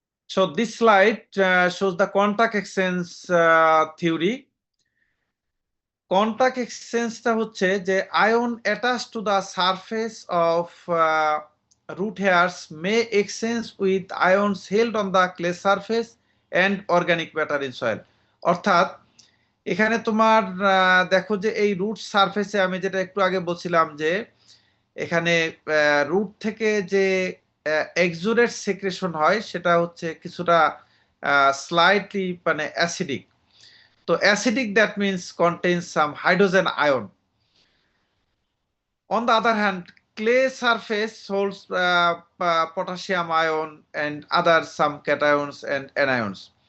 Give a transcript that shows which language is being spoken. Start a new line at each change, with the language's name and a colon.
English: So this slide shows the contact exchange theory. Contact exchange
Bangla: টা হচ্ছে যে
English: ion attached to the surface of root hairs may exchange with ions held on the clay surface and organic matter in soil.
Bangla: অর্থাৎ এখানে তোমার দেখো যে এই root সারফেসে আমি যেটা একটু আগে বলছিলাম যে এখানে রুট থেকে যে এক্সুডেট সেক্রেশন হয় সেটা হচ্ছে কিছুটা স্লাইটলি মানে অ্যাসিডিক।
English: তো acidic that means contains some hydrogen ion. On the other hand, clay surface holds potassium ion and other some cations and anions.